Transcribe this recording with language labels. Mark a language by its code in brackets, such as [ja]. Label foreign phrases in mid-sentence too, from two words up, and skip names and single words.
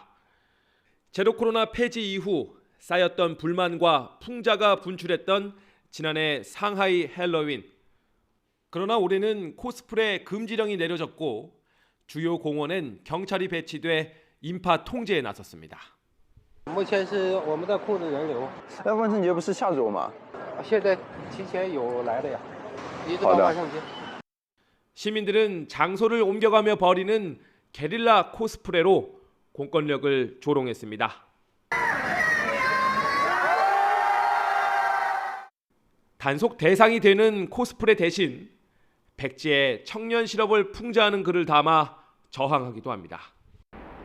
[ko] 제로 코로나 폐지 이후 쌓였던 불만과 풍자가 분출했던 지난해 상하이 헬로윈. 그러나 올해는 코스프레 금지령이 내려졌고 주요 공원엔 경찰이 배치돼 인파 통제에 나섰습니다. [zh] 目前是我们的控制人流。问题你这不是下周吗？现在提前有来的呀。 [ko] 시민들은 장소를 옮겨가며 벌이는 게릴라 코스프레로 공권력을 조롱했습니다. 단속 대상이 되는 코스프레 대신 백지에 청년 실업을 풍자하는 글을 담아 저항하기도 합니다.